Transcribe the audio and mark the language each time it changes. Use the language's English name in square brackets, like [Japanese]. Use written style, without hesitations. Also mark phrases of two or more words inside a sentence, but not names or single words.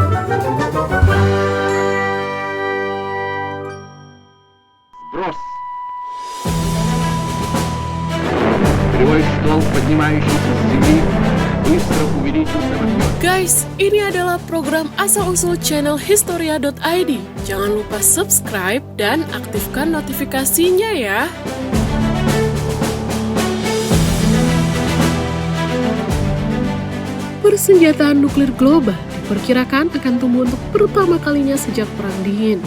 [Russian] Сброс. Кривой стол, поднимающийся с земли, bыстро увеличился в объеме. [Indonesian] Guys, ini adalah program asal-usul channel Historia.id. Jangan lupa subscribe dan aktifkan notifikasinya ya. Persenjataan nuklir global diperkirakan akan tumbuh untuk pertama kalinya sejak Perang Dingin.